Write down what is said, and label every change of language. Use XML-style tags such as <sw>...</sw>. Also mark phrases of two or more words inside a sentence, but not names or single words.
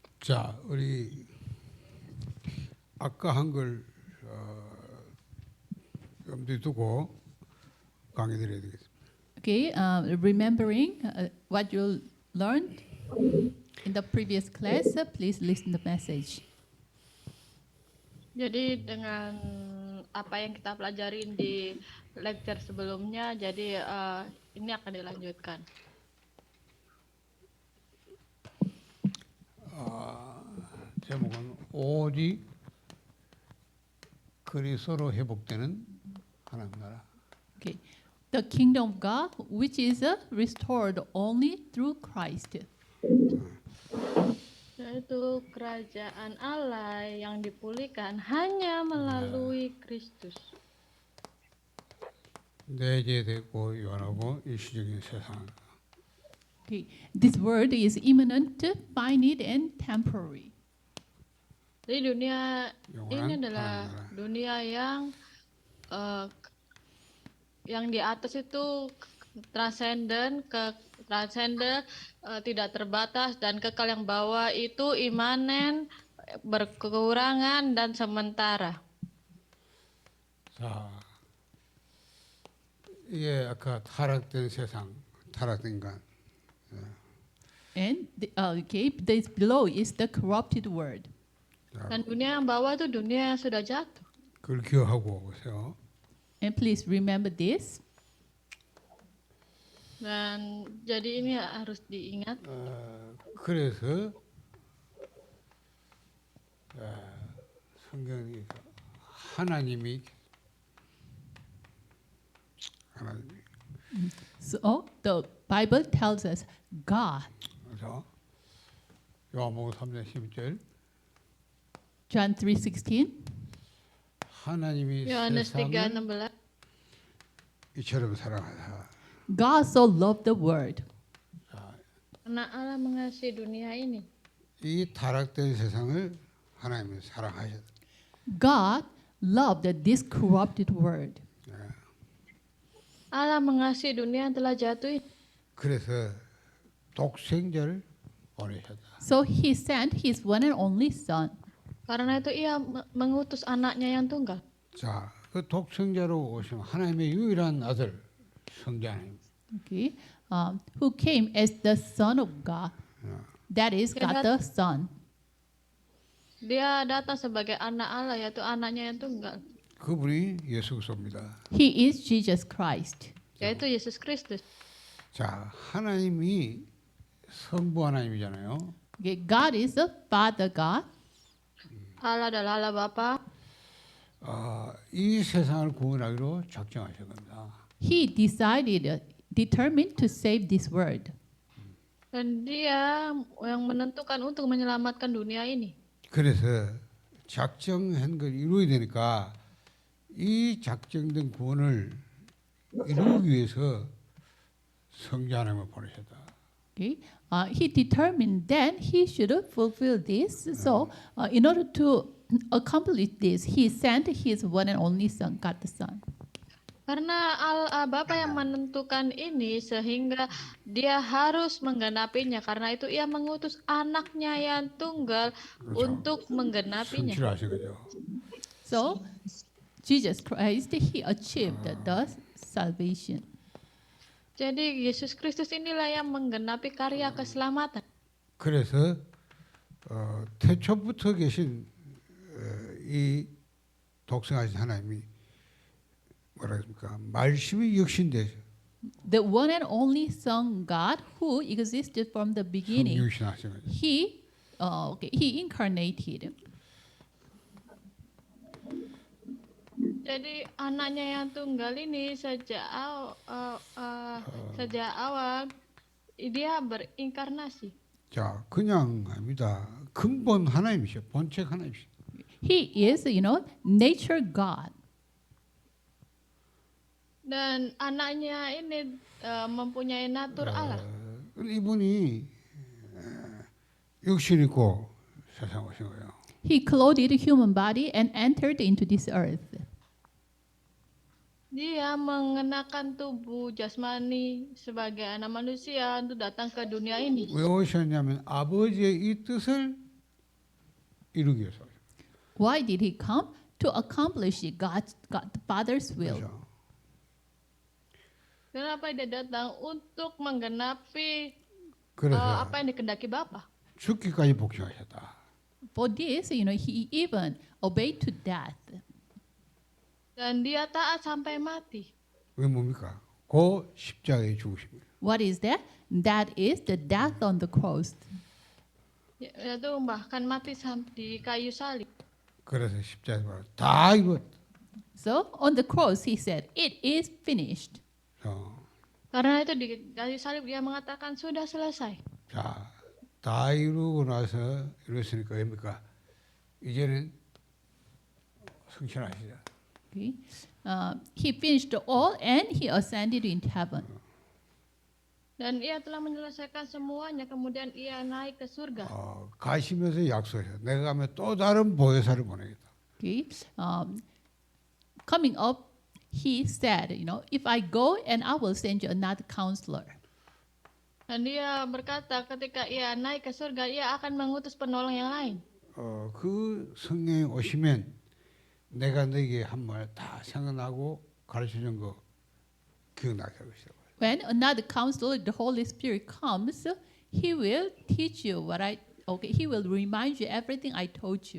<ko>자, 우리 아까 한 걸 염두에 두고 강의 드려야 되겠습니다.</ko> <en>Okay, remembering what you learned in the previous class, please listen the message.</en> <id>Jadi dengan apa yang kita pelajarin di lecture sebelumnya, jadi ini akan dilanjutkan.</id> <ko>제목은 오직 그리스도로 회복되는 하나님 나라.</ko> <en>Okay, the kingdom of God, which is restored only through Christ.</en> <id>Yaitu kerajaan Allah yang dipulihkan hanya melalui Kristus.</id> <ko>내재되고 유한하고 일시적인 세상.</ko> <en>Okay, this word is immanent, finite, and temporary.</en> <id>Jadi dunia ini</id> <ko>영원한</ko> <id>adalah</id> <ko>하나님 나라.</ko> <id>dunia yang di atas itu transenden, tidak terbatas, dan kekal yang bawah itu imanen, berkekurangan dan sementara.</id> <ko>자, 이게 아까 타락된 세상, 타락된 것.</ko> <en>And okay, this below is the corrupted world.</en> <id>Dan dunia yang bawah itu dunia yang sudah jatuh.</id> <ko>그걸 기억하고 오세요.</ko> <en>And please remember this.</en> <id>Dan jadi ini harus diingat.</id> <ko>그래서 성경이 하나님이</ko> <en>So the Bible tells us God,</en> <ko>그래서 요한복음 3장 12절</ko> <en>John 3:16.</en> <ko>하나님이 Yohanes 세상을 3:16. 이처럼 사랑하사.</ko> <en>God so loved the world.</en> <id>Karena Allah mengasihi dunia ini.</id> <ko>이 타락된 세상을 하나님이 사랑하셨다.</ko> <en>God loved this corrupted world.</en> <id>Allah mengasihi dunia yang telah jatuh ini.</id> <ko>그래서 독생자를 보내셨다.</ko> <en>So he sent his one and only son.</en> <id>Karena itu ia mengutus anaknya yang tunggal.</id> <ko>자, 그 독생자로 오신 하나님의 유일한 아들 성자 하나님.</ko> <en>Okay, who came as the son of God. That is God the Son.</en> <id>Dia datang sebagai anak Allah, yaitu anaknya yang tunggal,</id> <ko>그분이 예수 그리스도입니다.</ko> <en>He is Jesus Christ.</en> <id>yaitu Yesus Kristus.</id> <ko>자, 하나님이 성부 하나님이잖아요.</ko> <en>Okay, God is the Father God.</en> <id>Allah adalah Allah Bapa.</id> <ko>이 세상을 구원하기로 작정하신 겁니다.</ko> <en>He determined to save this world.</en> <id>Dan dia yang menentukan untuk menyelamatkan dunia ini.</id> <ko>그래서 작정한 걸 이루어야 되니까 이 작정된 구원을 이루기 위해서 성자 하나님을 보내셨다.</ko> <en>Okay, he determined that he should fulfill this. So, in order to accomplish this, he sent his one and only son, God the Son.</en> <id>Karena Allah Bapa yang menentukan ini, sehingga dia harus menggenapinya. Karena itu ia mengutus anaknya yang tunggal untuk menggenapinya.</id> <ko>성취를 하신 거죠.</ko> <en>So, Jesus Christ, he achieved the salvation.</en> <id>Jadi Yesus Kristus inilah yang menggenapi karya keselamatan.</id> <ko>그래서 태초부터 계신 이 독생하신 하나님이 뭐라 그럽니까? 말씀이 육신되죠.</ko> <en>The one and only Son God who existed from the beginning,</en> <ko>성육신하신 거죠.</ko> <en>he incarnated.</en> <id>Jadi anaknya yang tunggal ini sejak awal dia berinkarnasi.</id> <ko>자, 그냥 합니다. 근본 하나님이셔. 본책 하나님이셔.</ko> <en>He is, nature God.</en> <id>Dan anaknya ini mempunyai natur Allah.</id> <ko>이분이 육신 있고 세상 오신 거예요.</ko> <en>He clothed human body and entered into this earth.</en> <id>Dia mengenakan tubuh jasmani sebagai anak manusia untuk datang ke dunia ini.</id> <ko>왜 오셨냐면 아버지의 이 뜻을 이루기 위해서.</ko> <en>Why did he come? To accomplish God the Father's will.</en> <ko>그렇죠.</ko> <id>Kenapa dia datang? Untuk menggenapi</id> <ko>그래서</ko> <id>apa yang dikehendaki Bapa.</id> <ko>죽기까지 복종하셨다.</ko> <en>For this, he even obeyed to death.</en> <id>Dan dia taat sampai mati.</id> <ko>왜 뭡니까? 그 십자가에 죽으십니다.</ko> <en>What is that? That is the death on the cross.</en> <id>Yaitu bahkan mati di kayu salib.</id> <ko>그래서 십자가에 다 이뤘다.</ko> <en>So on the cross, he said, "It is finished."</en> <id>Karena itu di kayu salib dia mengatakan sudah selesai.</id> <ko>자, 다 이루고 나서 이뤘으니까 뭡니까? 이제는 승천하시자.</ko> <en>Okay. He finished all and he ascended into heaven.</en> <id>Dan ia telah menyelesaikan semuanya, kemudian ia naik ke surga.</id> <ko>가시면서 약속해요. 내가 가면 또 다른 보혜사를 보내겠다.</ko> <en>Okay. Coming up, he said, if I go and I will send you another counselor.</en> <id>Dan dia berkata ketika ia naik ke surga, ia akan mengutus penolong yang lain.</id> <ko>그 성령이 오시면 내가 너에게 한 말 다 생각나고 가르쳐준 거 기억나게 하고 있어요.</ko> <en>When another counselor, the Holy Spirit comes, he will teach you he will remind you everything I told you.</en>